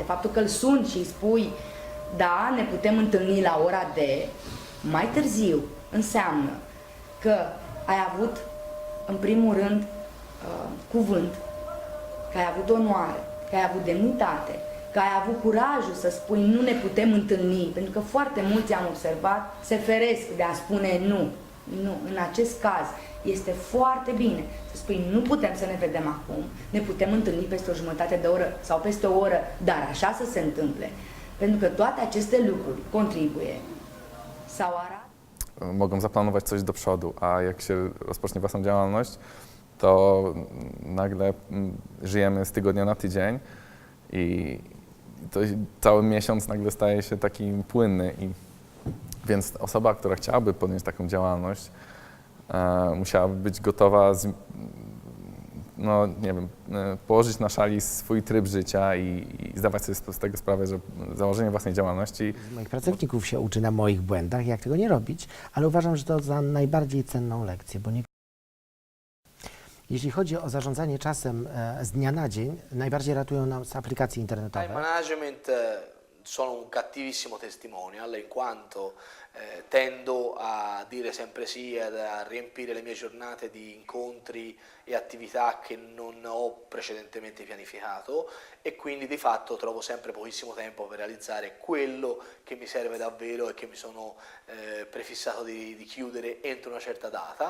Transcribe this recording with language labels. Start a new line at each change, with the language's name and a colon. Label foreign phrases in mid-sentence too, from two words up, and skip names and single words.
Romanian: Faptul că îl suni și îi spui, da, ne putem întâlni la ora de mai târziu, înseamnă că ai avut, în primul rând, cuvânt, că ai avut onoare, că ai avut demnitate, că ai avut curajul să spui nu ne putem întâlni, pentru că foarte mulți am observat se feresc de a spune nu. Nu, în acest caz este foarte bine să spui nu putem să ne vedem acum, ne putem întâlni peste o jumătate de oră sau peste o oră, dar așa să se întâmple. Pentru că toate aceste lucruri contribuie sau arată.
Polish: Mogą zaplanować coś do przodu, a jak się rozpocznie własną działalność, to nagle żyjemy z tygodnia na tydzień i to cały miesiąc nagle staje się taki płynny. Więc osoba, która chciałaby podjąć taką działalność, musiałaby być gotowa, no nie wiem, położyć na szali swój tryb życia i zdawać sobie z tego sprawę, że założenie własnej działalności... Moich pracowników się uczy na moich błędach, jak tego nie robić, ale uważam, że to za najbardziej cenną lekcję, bo nie... Jeśli chodzi o zarządzanie czasem z dnia na dzień, najbardziej ratują nas aplikacje internetowe.
English: Time management
Italian: sono un cattivissimo testimonial in quanto tendo a dire sempre sì, a riempire le mie giornate di incontri e attività che non ho precedentemente pianificato e quindi di fatto trovo sempre pochissimo tempo per realizzare quello che mi serve davvero e che mi sono prefissato di chiudere entro una certa data.